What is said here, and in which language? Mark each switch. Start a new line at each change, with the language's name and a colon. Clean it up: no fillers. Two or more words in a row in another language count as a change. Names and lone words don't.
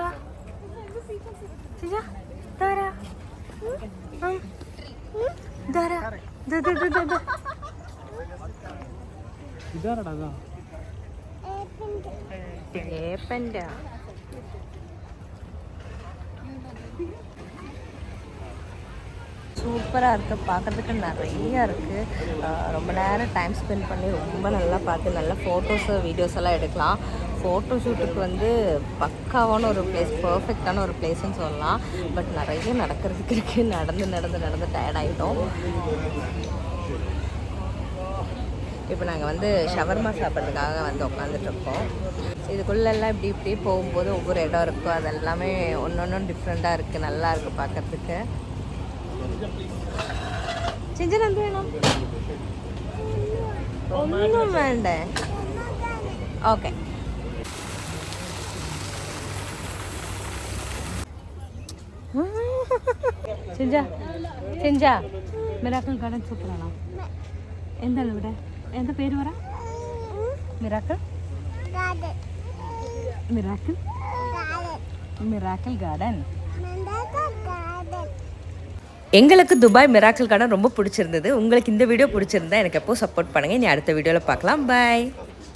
Malayalam: ചിജ ഇതാരാ? ഇതാരാ? ഇതാരടാ? ഏപ്പൻ്റെ.
Tamil: சூப்பராக இருக்குது, பார்க்குறதுக்கு நிறையா இருக்குது. ரொம்ப நேரம்
English: time spend
Tamil: பண்ணி ரொம்ப நல்லா பார்த்து நல்லா
English: photos videos
Tamil: எல்லாம் எடுக்கலாம்.
English: photo shoot
Tamil: வந்து பக்காவான ஒரு பிளேஸ், பர்ஃபெக்டான ஒரு பிளேஸ்ன்னு சொல்லலாம். பட் நிறைய நடக்கிறதுக்கு இருக்குது. நடந்து டயர்டாகிட்டோம். இப்போ நாங்கள் வந்து ஷவர்மா சாப்பிட்றதுக்காக வந்து உட்காந்துட்ருக்கோம். இதுக்குள்ளெல்லாம் இப்படி போகும்போது ஒவ்வொரு இடம் இருக்கும். அதெல்லாமே ஒன்று டிஃப்ரெண்ட்டாக இருக்குது, நல்லா இருக்குது பார்க்குறதுக்கு.
Malayalam: ചിഞ്ചൻ എന്ത് വേണം? ഒന്നും വേണ്ടേ? ഓക്കെ. ചിഞ്ച മിറാക്കിൾ ഗാർഡൻ സൂപ്പറാണോ? എന്താണ് ഇവിടെ? എന്താ പേര് പറ? മിറാക്കിൾ ഗാർഡൻ.
Tamil: எங்களுக்கு துபாய் மிராக்கிள் கார்டன் ரொம்ப பிடிச்சிருந்தது. உங்களுக்கு இந்த வீடியோ பிடிச்சிருந்தா எனக்கு எப்போ சப்போர்ட் பண்ணுங்கள். இனி அடுத்த வீடியோவில் பார்க்கலாம். பாய்.